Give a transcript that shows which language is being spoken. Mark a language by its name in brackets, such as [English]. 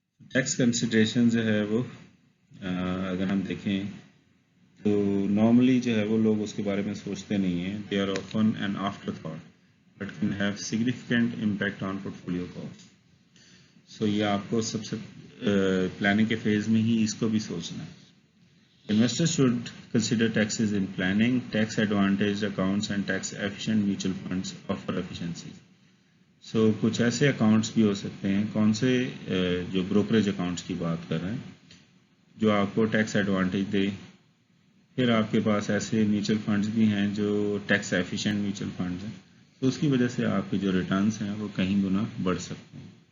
[Urdu] Tax consideration جو ہے وہ اگر ہم دیکھیں تو نارملی جو ہے وہ لوگ اس کے بارے میں سوچتے نہیں ہیں. [English] They are often an afterthought but can have significant impact on portfolio cost. [Urdu] سو یہ آپ کو سب سے پلاننگ کے فیز میں ہی اس کو بھی سوچنا ہے. [English] Investors should consider taxes in planning. Tax advantaged accounts and tax efficient mutual funds offer efficiencies. [Urdu] So کچھ ایسے اکاؤنٹس بھی ہو سکتے ہیں، کون سے جو بروکریج اکاؤنٹس کی بات کر رہے ہیں جو آپ کو ٹیکس ایڈوانٹیج دے. پھر آپ کے پاس ایسے میوچل فنڈز بھی ہیں جو ٹیکس ایفیشینٹ میوچل فنڈز ہیں، تو اس کی وجہ سے آپ کے جو ریٹرنس ہیں وہ کہیں گنا بڑھ سکتے ہیں.